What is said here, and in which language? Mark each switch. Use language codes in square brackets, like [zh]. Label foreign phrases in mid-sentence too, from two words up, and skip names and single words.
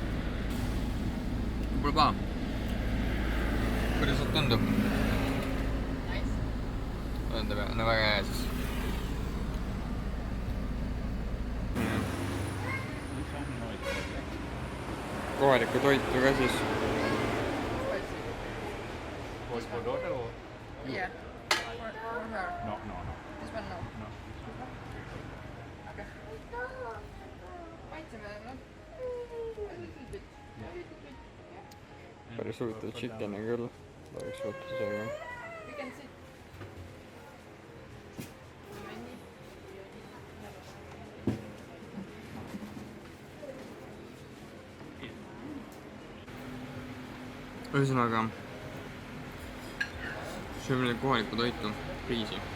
[et] Pole paha. Kuidas sul tundub? Tundub jah, no väga hea siis. Kohalikku toitu ka siis. [en] Was for daughter or? Yeah. For her. No. This one no. Okay. [et] Maitseme, noh. [en] A little bit. [et] Päris huvitav chicken küll. Päris võtta seega. [en] We can sit. [et] Ühesõnaga, sööme kohalikku toitu, riisi.